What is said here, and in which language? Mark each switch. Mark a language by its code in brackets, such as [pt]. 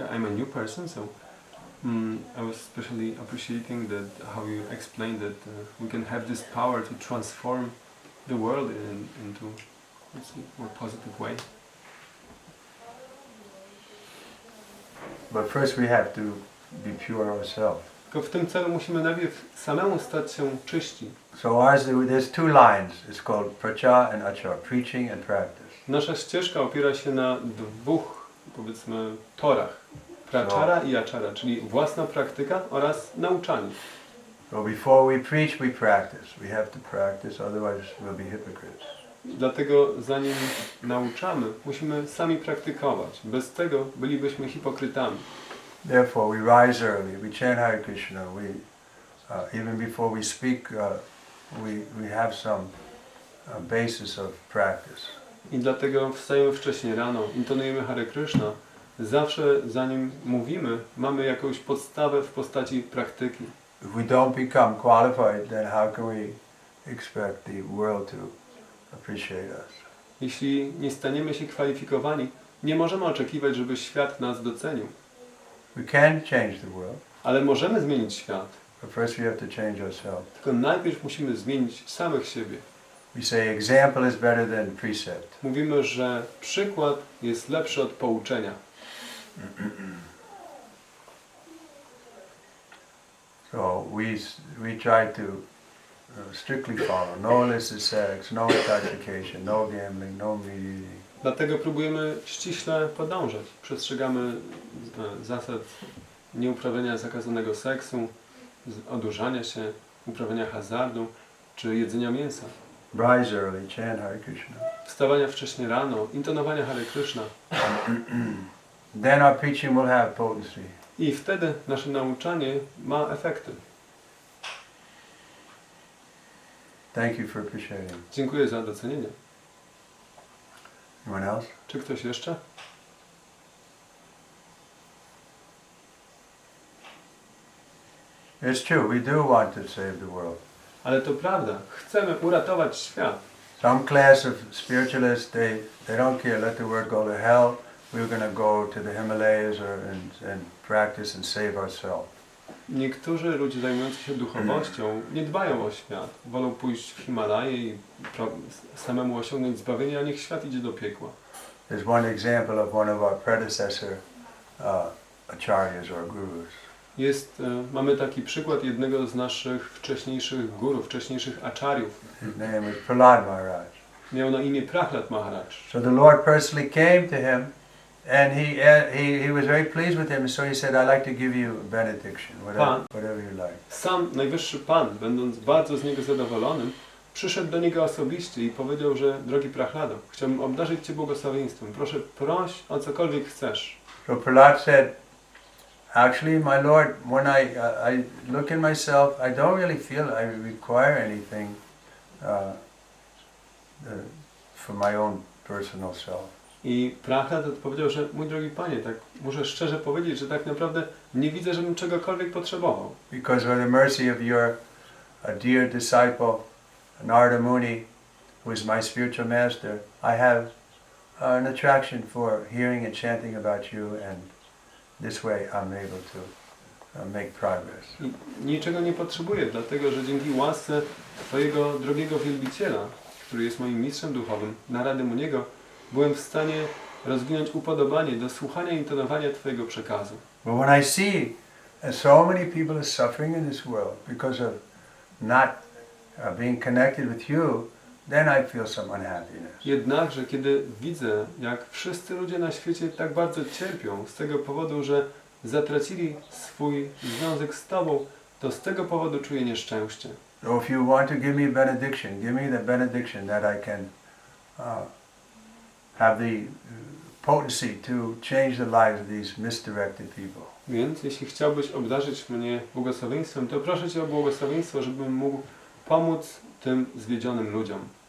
[en] I'm a new person, so I was especially appreciating that how you explained that we can have this power to transform the world into a more positive way. But first we have to be pure ourselves. [pl] Tylko w tym celu musimy najpierw samemu stać się czyści. [en] So there's two lines. It's called pracha and achara, preaching and practice. [pl] Nasza ścieżka opiera się na dwóch, powiedzmy, torach. Prachara i achara, czyli własna praktyka oraz nauczanie. [en] So before we preach, we practice. We have to practice, otherwise we'll be hypocrites. [pl] Dlatego zanim nauczamy, musimy sami praktykować. Bez tego bylibyśmy hipokrytami. [en] Therefore we rise early, we chant Hare Krishna, even before we speak, we have some basis of practice. [pl] I dlatego wstajemy wcześnie rano, intonujemy Hare Krishna. Zawsze zanim mówimy, mamy jakąś podstawę w postaci praktyki. [en] If we don't become qualified, then how can we expect the world to appreciate us? [pl] Jeśli nie staniemy się kwalifikowani, nie możemy oczekiwać, żeby świat nas docenił. [en] We can change the world, [pl] Ale możemy zmienić świat. [en] but first we have to change ourselves. [pl] Tylko najpierw musimy zmienić samych siebie. [en] We say example is better than precept. [pl] Mówimy, że przykład jest lepszy od pouczenia. [en] So we try to strictly follow. No illicit sex, no intoxication, no gambling, no meat eating. [pl] Dlatego próbujemy ściśle podążać. Przestrzegamy zasad nieuprawiania zakazanego seksu, odurzania się, uprawiania hazardu czy jedzenia mięsa. [en] Rise early, chant Hare Krishna. [pl] Wstawania wcześnie rano, intonowania Hare Krishna. [en] Then our preaching will have potency. [pl] I wtedy nasze nauczanie ma efekty. [en] Thank you for appreciating. [pl] Dziękuję za docenienie. [en] Anyone else? [pl] Czy ktoś jeszcze? [en] It's true, we do want to save the world. [pl] Ale to prawda, chcemy uratować świat. [en] Some class of spiritualists, they don't care, let the world go to hell. We're going to go to the Himalayas and practice and save ourselves. [pl] Niektórzy ludzie zajmujący się duchowością nie dbają o świat. Wolą pójść w Himalaje i samemu osiągnąć zbawienie, a niech świat idzie do piekła. [en] There's one example of one of our predecessor acharyas or gurus. [pl] Mamy taki przykład jednego z naszych wcześniejszych gurów, wcześniejszych acharyów. [en] His name is Prahlad Maharaj. [pl] Miał na imię Prahlad Maharaj. [en] So the Lord personally came to him And he was very pleased with him, so he said, "I'd like to give you a benediction, whatever you like." [pl] Sam Najwyższy Pan, będąc bardzo z niego zadowolonym, przyszedł do niego osobiście i powiedział, że drogi Prahlado, chciałbym obdarzyć Cię błogosławieństwem. Proszę, proś o cokolwiek chcesz. [en] So Prahlad said, "Actually, my Lord, when I look in myself, I don't really feel I require anything for my own personal self." [pl] I Prahlad odpowiedział, że mój drogi Panie, tak muszę szczerze powiedzieć, że tak naprawdę nie widzę, żebym czegokolwiek potrzebował. [en] Because of the mercy of your dear disciple, Narada Muni, who is my spiritual master, I have an attraction for hearing and chanting about you, and this way I'm able to make progress. [pl] I niczego nie potrzebuję, dlatego że dzięki łasce Twojego drogiego wielbiciela, który jest moim mistrzem duchowym, Narady Muniego, byłem w stanie rozwinąć upodobanie do słuchania i intonowania Twojego przekazu. [en] But when I see so many people are suffering in this world because of not being connected with you, then I feel some unhappiness. [pl] Jednakże, kiedy widzę, jak wszyscy ludzie na świecie tak bardzo cierpią z tego powodu, że zatracili swój związek z Tobą, to z tego powodu czuję nieszczęście. [en] So if you want to give me a benediction, give me the benediction that I can have the potency to change the lives of these misdirected people. [pl] Więc jeśli chciałbyś obdarzyć mnie błogosławieństwem, to proszę Cię o błogosławieństwo, żebym mógł pomóc tym zwiedzionym ludziom.